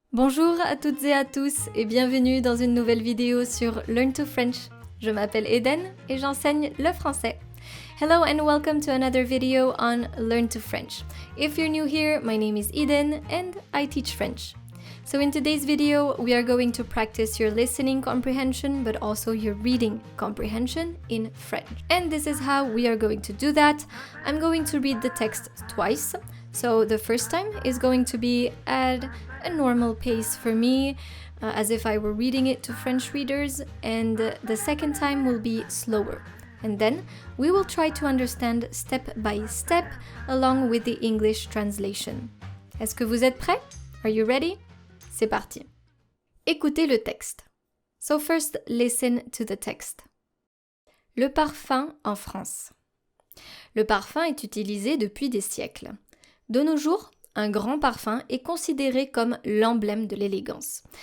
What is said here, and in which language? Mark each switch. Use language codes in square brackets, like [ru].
[fr] Bonjour à toutes et à tous et bienvenue dans une nouvelle vidéo sur Learn to French. Je m'appelle Eden et j'enseigne le français. [en] Hello and welcome to another video on Learn to French. If you're new here, my name is Eden and I teach French. So in today's video, we are going to practice your listening comprehension but also your reading comprehension in French. And this is how we are going to do that. I'm going to read the text twice. So the first time is going to be at a normal pace for me, as if I were reading it to French readers, and the second time will be slower. And then we will try to understand step by step along with the English translation. [fr] Est-ce que vous êtes prêts? [en] Are you ready? [fr] C'est parti. Écoutez le texte. [en] So first, listen to the text. [fr] Le parfum en France. Le parfum est utilisé depuis des siècles. De nos jours, un grand parfum est considéré comme l'emblème de l'élégance.